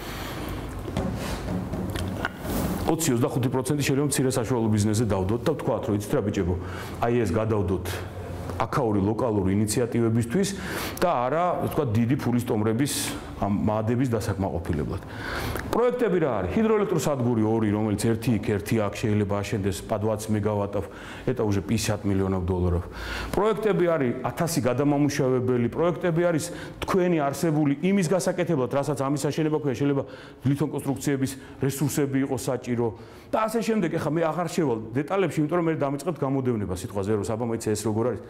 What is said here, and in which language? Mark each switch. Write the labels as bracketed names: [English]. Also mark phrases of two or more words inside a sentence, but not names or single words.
[Georgian] 20-25% შეიძლება მცირე საშუალო ბიზნესზე დავდოთ და ვთქვათ, რომ იცით რა ბიჭებო, აი ეს გადავდოთ აქაური ლოკალური ინიციატივებისთვის და არა, ვთქვათ, დიდი ფულის ტომრების ამ მაადების დასაკმაყოფილებლად. პროექტები რა არის? ჰიდროელექტროსადგური 2, რომელიც ერთი იქ, ერთი აქ შეიძლება აშენდეს [Russian] по 20 мегаваттов, это уже 50 миллионов долларов. [Georgian] პროექტები არის 1000 გადამამუშავებელი, პროექტები არის თქვენი არსებული იმის გასაკეთებლად, რასაც ამის აშენება ქვია, შეიძლება ლითონკონსტრუქციების რესურსები იყოს საჭირო და ასე შემდეგ. ეხლა მე აღარ შევალ დეტალებში, იმიტომ რომ მე დამიწყებთ გამოდევნება სიტყვაზე, რომ საბა მეც ეს როგორ არის.